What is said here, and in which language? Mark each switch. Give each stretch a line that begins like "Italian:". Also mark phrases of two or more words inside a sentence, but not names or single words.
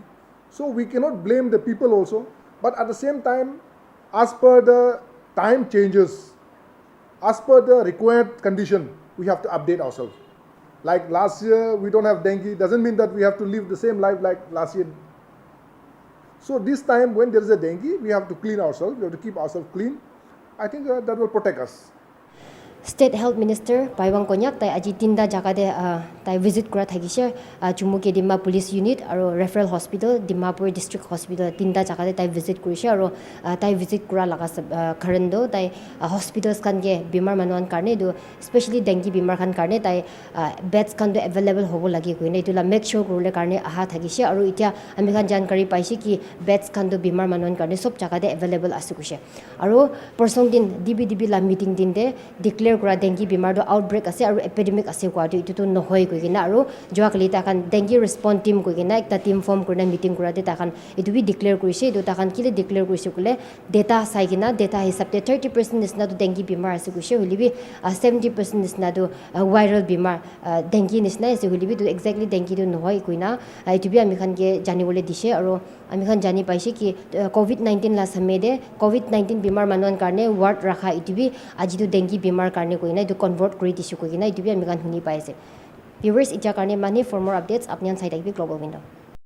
English: So we cannot blame the people also. But at the same time, as per the time changes, as per the required condition, we have to update ourselves. Like last year we don't have dengue, doesn't mean that we have to live the same life like last year. So this time when there is a dengue, we have to clean ourselves, we have to keep ourselves clean. I think that will protect us. State Health Minister
Naga Pidgin: Paiwang Konyak tai aji tinda jakade tai visit kura thakise Chumoukedima Police Unit aro Referral Hospital Dimapur District Hospital tinda jakade tai visit kurise aro tai visit kura laga kharendo tai hospitals kan ge bimar manuan karne do especially dengue bimar khan karne tai beds kan do available hobo lagi koine itula
English: make sure
Naga Pidgin: kurule karne aha thakise aro itia ami khan jankari paise ki beds kan do bimar manuan karne sob jakade available asukuse aro persong din DBDB la meeting din de declare kura dengue bimar do outbreak ase aro epidemic ase kwa do itu to nohoi koigina aro joa kali ta kan
English: dengue response team
Naga Pidgin: koigina ekta team form kurna meeting kura de ta kan itu bi declare kurise do ta kan kile declare kurise kule data saigina data hisab te 30% is na do dengue bimar ase kuise holibi 70% is na do viral bimar dengue is na ase holibi do exactly dengue do nohoi koina itu bi ami khan ge jani bole dise aro ami khan jani paise ki COVID-19 la samede COVID-19 bimar manuan karne ward rakha itu bi aji do dengue bimar karne koina itu convert kuri disu koina itu bi ami kan huni paise viewers ija karne mani
English: for more updates
Naga Pidgin: apnian side global window